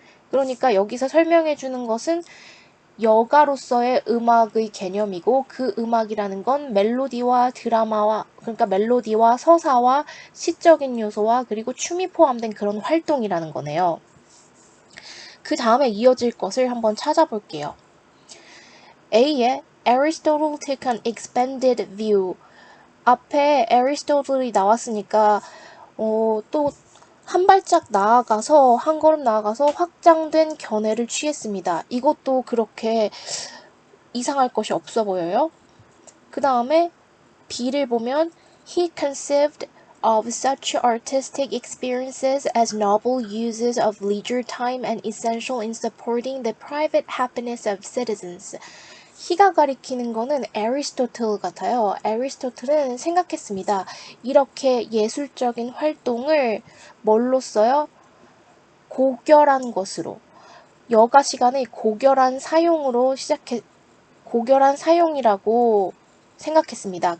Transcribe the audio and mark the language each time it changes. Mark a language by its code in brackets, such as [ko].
[ko] 그러니까 여기서 설명해 주는 것은 여가로서의 음악의 개념이고, 그 음악이라는 건 멜로디와 드라마와, 그러니까 멜로디와 서사와 시적인 요소와 그리고 춤이 포함된 그런 활동이라는 거네요. 그 다음에 이어질 것을 한번 찾아볼게요. A에 [en] Aristotle took an expanded view. [ko] 앞에 Aristotle이 나왔으니까 또 한 발짝 나아가서, 한 걸음 나아가서 확장된 견해를 취했습니다. 이것도 그렇게 이상할 것이 없어 보여요. 그 다음에 B를 보면 [en] He conceived of such artistic experiences as noble uses of leisure time and essential in supporting the private happiness of citizens. [ko] He가 가리키는 거는 애리스토틀 같아요. 애리스토틀은 생각했습니다. 이렇게 예술적인 활동을 뭘로 써요? 고결한 것으로. 여가 시간의 고결한 사용으로 고결한 사용이라고 생각했습니다.